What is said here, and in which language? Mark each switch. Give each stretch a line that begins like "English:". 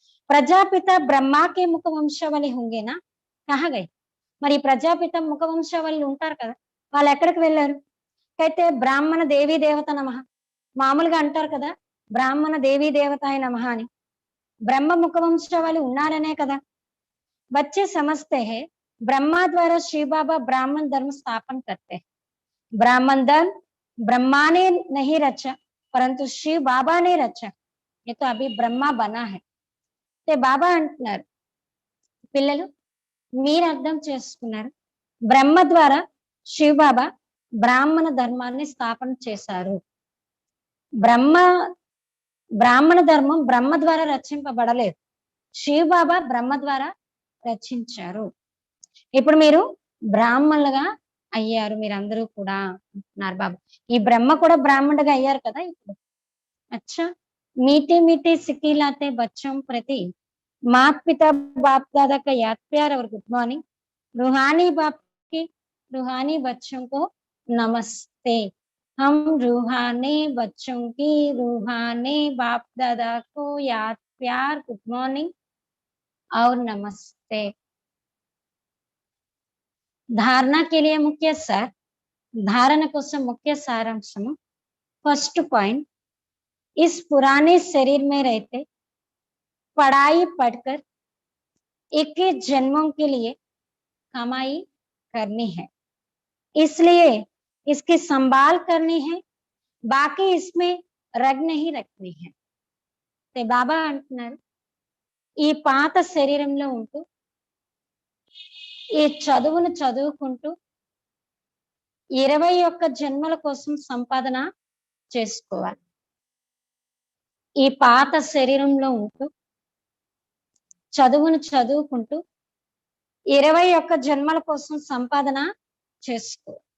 Hindi: ప్రజాపిత బ్రహ్మాకే ముఖ వంశావళి హుంగేనా కహగై.
Telugu: మరి ప్రజాపిత ముఖ వంశావళి ఉంటారు కదా, వాళ్ళు ఎక్కడికి వెళ్ళారు? అయితే బ్రాహ్మణ దేవీ దేవత నమః, మామూలుగా అంటారు కదా బ్రాహ్మణ దేవీ దేవతాయ నమః అని. బ్రహ్మ ముఖ వంశావళి ఉన్నారనే కదా.
Hindi: बच्चे समझते हैं ब्रह्मा द्वारा शिव बाबा ब्राह्मण धर्म स्थापन करते हैं. ब्राह्मण धर्म ब्रह्मा ने नहीं रचा परंतु शिव बाबा ने रचा, ये तो अभी ब्रह्मा बना है.
Telugu: ते बाबा అంటున్నారు, పిల్లలు మీరు అర్థం చేసుకున్నారు, బ్రహ్మ ద్వారా శివ బాబా బ్రాహ్మణ ధర్మాన్ని స్థాపన చేశారు. బ్రాహ్మణ ధర్మం బ్రహ్మ ద్వారా రచింపబడలేదు, శివ బాబా బ్రహ్మ ద్వారా రచించారు. ఇప్పుడు మీరు బ్రాహ్మణులుగా అయ్యారు మీరందరూ కూడా అంటున్నారు బాబా. ఈ బ్రహ్మ కూడా బ్రాహ్మణుడిగా అయ్యారు కదా ఇప్పుడు.
Hindi: అచ్చా మీఠే మీఠే సిక్కిలాతే బచ్చం ప్రతి माता पिता बाप दादा का याद प्यार और गुड मॉर्निंग। रूहानी बाप की रूहानी बच्चों को नमस्ते। हम रूहानी बच्चों की रूहानी बाप दादा को याद प्यार गुड मॉर्निंग और नमस्ते। धारणा के लिए मुख्य सार,
Telugu: धारण కోసం मुख्य सारांशम।
Hindi: फर्स्ट पॉइंट, इस पुराने शरीर में रहते पढ़ाई पढ़कर 21 जन्मों के लिए कमाई करनी है, इसलिए इसकी संभाल करनी है, बाकी इसमें रग नहीं रखनी है।
Telugu: ते బాబా అంటున్నారు, ఈ పాత శరీరంలో ఉంటూ ఈ చదువును చదువుకుంటూ 21 జన్మల కోసం సంపాదన చేసుకోవాలి. ఈ పాత శరీరంలో ఉంటూ చదువును చదువుకుంటూ 21 జన్మల కోసం సంపాదన చేసుకో.